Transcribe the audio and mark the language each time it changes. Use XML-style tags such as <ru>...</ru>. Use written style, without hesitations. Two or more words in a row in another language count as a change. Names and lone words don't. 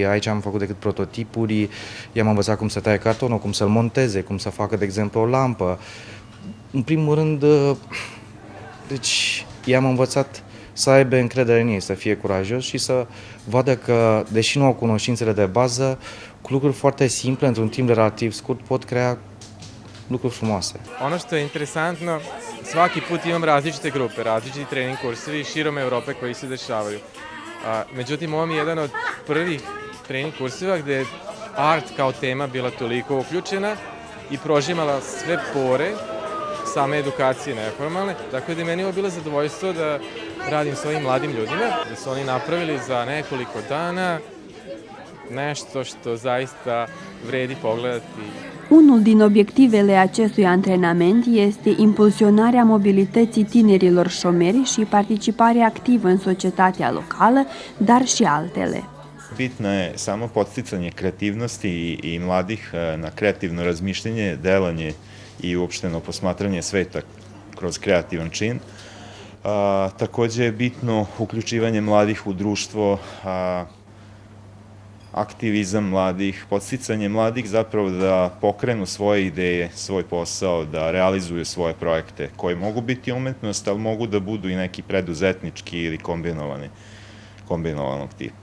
<ro>Aici am făcut decât prototipuri, i-am învățat cum să taie cartonul, cum să-l monteze, cum să facă, de exemplu, o lampă. În primul rând, deci i-am învățat să aibă încredere în ei, să fie curajos și să vadă că, deși nu au cunoștințele de bază, cu lucruri foarte simple, într-un timp relativ scurt, pot crea lucruri frumoase.</ro> <sr>Ono što je interesantno, svaki put imam različite grupe, različiti trening kursevi širom Europe koji se dešavaju. Međutim, ovo mi je jedan od prvih trening kurseva gde je art kao tema bila toliko uključena i prožimala sve pore same edukacije neformalne. Dakle, da je meni ovo bilo zadovoljstvo da radim s ovim mladim ljudima, da su oni napravili za nekoliko dana nešto što zaista vredi pogledati.</sr> <ro>Unul din obiectivele acestui antrenament este impulsionarea mobilității tinerilor șomeri și participarea activă în societatea locală, dar și altele.</ro> <sr>Bitno je samo podsticanje kreativnosti i mladih na kreativno razmišljanje, delanje i uopšteno posmatranje sveta kroz kreativan čin. Takođe je bitno uključivanje mladih u društvo, aktivizam mladih, podsticanje mladih zapravo da pokrenu svoje ideje, svoj posao, da realizuju svoje projekte koji mogu biti umetnost, ali mogu da budu i neki preduzetnički ili kombinovanog tipa.</sr>